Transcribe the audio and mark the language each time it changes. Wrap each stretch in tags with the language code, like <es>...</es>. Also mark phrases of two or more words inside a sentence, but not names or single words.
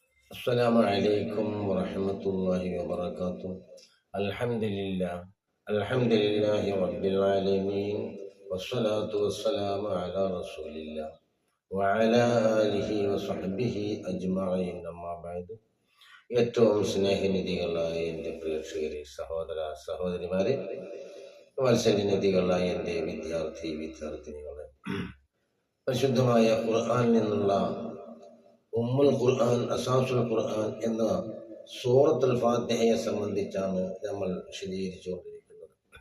<ar>السلام عليكم ورحمة الله وبركاته. الحمد لله الحمد لله رب العالمين، والصلاة والسلام على رسول الله وعلى آله وصحبه أجمعين. أما بعد,</ar> <ml>ഏറ്റവും സ്നേഹനിധികളായ എൻ്റെ പ്രേക്ഷകരെ, സഹോദര സഹോദരിമാരെ, വാത്സല്യനിധികളായ എൻ്റെ വിദ്യാർത്ഥിനികളെ, പരിശുദ്ധമായ ഖുർആനിൽ നിന്നുള്ള ഉമ്മുൽ ഖുർആൻ, അസാസുൽ ഖുർആൻ എന്ന സൂറത്തുൽ ഫാത്തിഹയെ സംബന്ധിച്ചാണ് നമ്മൾ വിശദീകരിച്ചുകൊണ്ടിരിക്കുന്നത്.</ml>